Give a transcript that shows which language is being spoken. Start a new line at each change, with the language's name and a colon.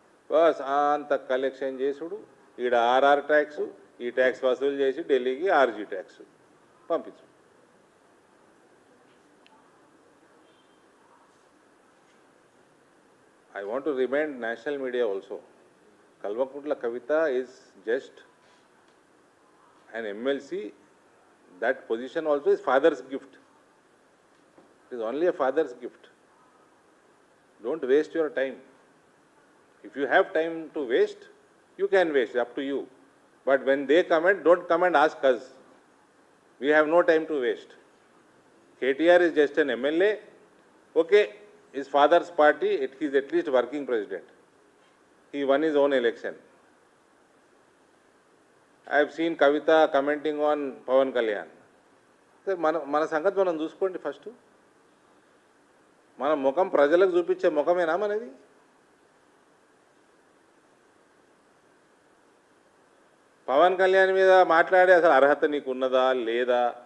Telugu: Bus అంత collection చేసుడు ఈడ ఆర్ఆర్ ట్యాక్స్ ఈ ట్యాక్స్ వసూలు చేసి ఢిల్లీకి ఆర్జీ ట్యాక్స్ పంపించు
English: I want to remind national media also. Kalvakuntla Kavita is just an MLC. That position also is father's gift. It is only a father's gift. Don't waste your time. If you have time to waste, you can waste, up to you. But when they comment, don't come and ask us. We have no time to waste. KTR is just an MLA. Okay. His father's party, he is at least working president. He won his own election. I have seen Kavita commenting on Pawan Kalyan.
Telugu: మన సంగతి మనం చూసుకోండి first మన ముఖం ప్రజలకు చూపించే ముఖమేనా మనది పవన్ కళ్యాణ్ మీద మాట్లాడే అసలు అర్హత నీకు ఉన్నదా లేదా